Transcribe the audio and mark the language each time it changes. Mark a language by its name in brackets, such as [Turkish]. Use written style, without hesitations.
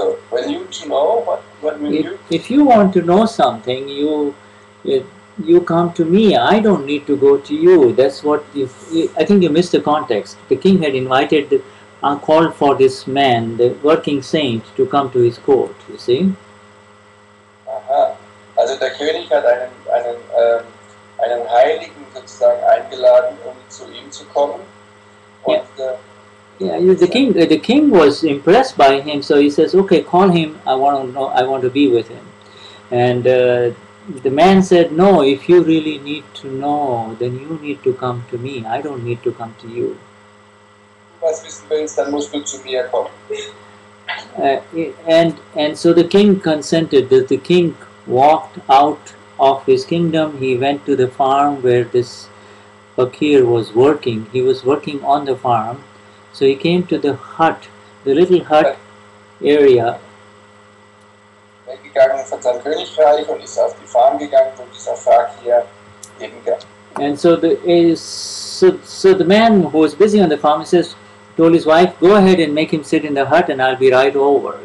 [English] When you to know, what mean you? If you want to know something, you come to me. I don't need to go to you. That's what. I think you missed the context. The king had called for this man, the working saint, to come to his court. You see. Aha. [German] Also der König hat einen Heiligen sozusagen eingeladen, zu ihm zu kommen. Und, [English] the king was impressed by him, so he says, "Okay, call him. I want to be with him." And the man said, "No, if you really need to know, then you need to come to me. I don't need to come to you." [German] Was wissen willst, dann musst du zu mir kommen. [English] And so the king consented. The king walked out of his kingdom. He went to the farm where this fakir was working. He was working on the farm. So he came to the hut, the little hut area. [German] Weggegangen von seinem Königreich und ist auf die Farm gegangen, wo dieser Fakir leben kann. [English] And so the man who was busy on the farm told his wife, "Go ahead and make him sit in the hut, and I'll be right over."